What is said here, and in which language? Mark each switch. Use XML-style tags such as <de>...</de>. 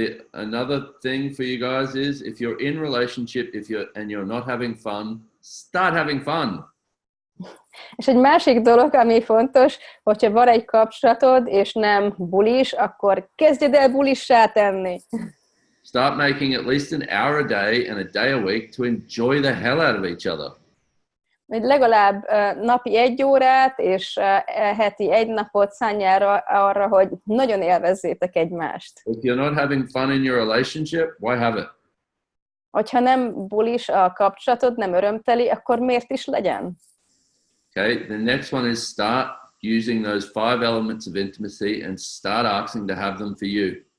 <en>Another thing for you guys is if you're in relationship, and you're not having fun, start having fun.</en> <hu>És egy másik dolog, ami fontos, hogyha van egy kapcsolatod, és nem bulis, akkor kezdjed el bulissá tenni.</hu> <en>Start making at least an hour a day and a day a week to enjoy the hell out of each other.</en> <hu>Hogy legalább napi 1 órát és heti 1 napot szánjál arra, hogy nagyon élvezzétek egymást.</hu> <en>If you're not having fun in your relationship, why have it?</en> <hu>Hogyha nem bulis a kapcsolatod, nem örömteli, akkor miért is legyen?</hu> <en>Okay, the next one is start using those 5 elements of intimacy and start asking to have them for you.</en>